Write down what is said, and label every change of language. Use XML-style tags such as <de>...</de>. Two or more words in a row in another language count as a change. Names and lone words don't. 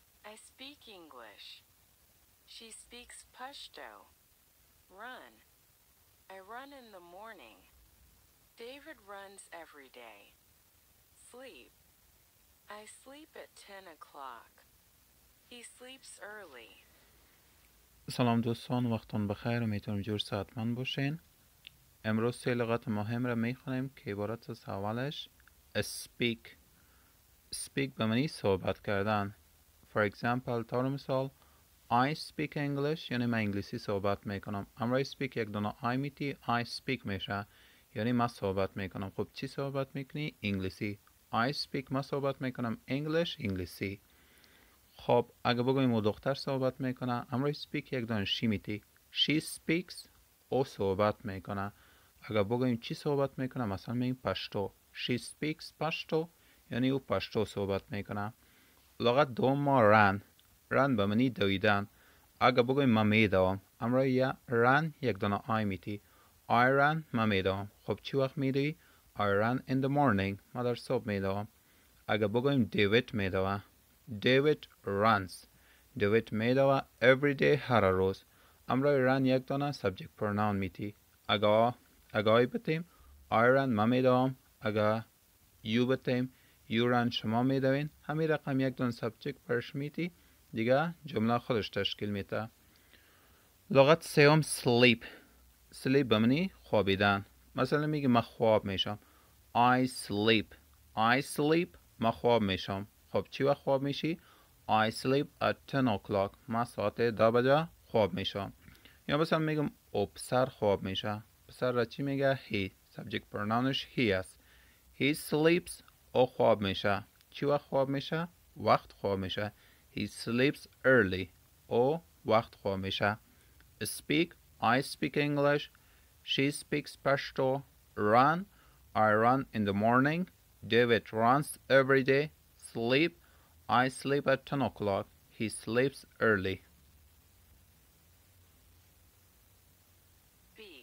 <en>I speak English. She speaks Pashto. Run. I run in the morning. David runs every day. Sleep. I sleep at 10 o'clock. He sleeps early.</en> <fa>سلام دوستان، وقتون بخیر. امیدوارم جور ساعتمند باشین. امروز 3 لغت مهم را میخونیم که عبارت از اولش speak. speak به معنی صحبت کردن.</fa> <en>For example،</en> <fa>طور مثال</fa> <en>I speak English</en> <fa>یعنی من انگلیسی صحبت میکنم. امرای speak یک دونه I میتی</fa> <en>I speak</en> <fa>میشه یعنی من صحبت میکنم. خب چی صحبت میکنی؟ انگلیسی.</fa> <en>I speak</en> <fa>من صحبت میکنم English انگلیسی. خب اگه بگویم او دختر صحبت میکنه، امروی speak یک دانه شی میتی</fa> <en>she speaks</en> <fa>او صحبت میکنه. اگه بگویم چی صحبت میکنه، مثلا میگیم پشتو</fa> <en>she speaks</en> <fa>پشتو یعنی او پشتو صحبت میکنه. لغت دوم ما رن به معنی دویدن. اگه بگویم من میدوام، امروی رن یک دانه آی میتی</fa> <en>I run</en> <fa>من میدوام. خب چی وقت میدوی؟</fa> <en>I run in the morning</en> <fa>من در صبح میدوام. اگه بگویم دیوید میدوه،</fa> <en>David runs</en> <fa>دیوید میدوه</fa> <en>every day</en> <fa>هر روز. امرای run یک دانه</fa> <en>subject pronoun</en> <fa>میتی. اگه آی بتیم</fa> <en>I run</en> <fa>من میدوام. اگه you بتیم</fa> <en>you run</en> <fa>شما میدوین. همین رقم یک دانه subject برش میتی دیگه جمله خودش تشکیل میته. لغت سوم sleep به معنی خوابیدن. مثلا میگه من خواب میشم</fa> <en>I sleep</en> <fa>من خواب میشم. خب چی وقت خواب میشی؟</fa> <en>I sleep at 10 o'clock</en> <fa>من ساعت 10 بجه خواب میشم. یا مثلا میگم او پسر خواب میشه. پسر را چی میگه؟ he</fa> <en>subject pronoun</en> <fa>ش he است.</fa> <en>he sleeps</en> <fa>او خواب میشه. چی وقت خواب میشه؟ وقت خواب میشه.</fa> <en>he sleeps early</en> <fa>او وقت خواب میشه.</fa> <en>speak I speak English she speaks Pashto. Run I run in the morning. David runs every day. Sleep I sleep at 10 o'clock. He sleeps early. Speak.</en>